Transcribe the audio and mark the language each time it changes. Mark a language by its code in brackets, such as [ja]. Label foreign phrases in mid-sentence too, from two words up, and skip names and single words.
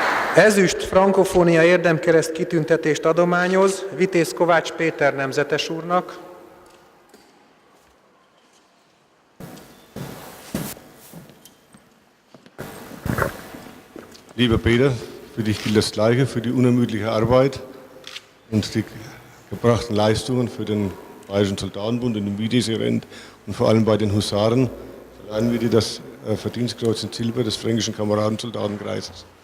[hu] Ezüst frankofónia érdemkereszt kitüntetést adományoz Vitéz Kovács Péter nemzetes úrnak. [de] Lieber Peter, für dich gilt das Gleiche, für die unermüdliche Arbeit und die gebrachten Leistungen für den Bayerischen Soldatenbund und den Vitesserent und vor allem bei den Husaren verleihen wir dir das Verdienstkreuz in Silber des Fränkischen Kameradensoldatenkreises.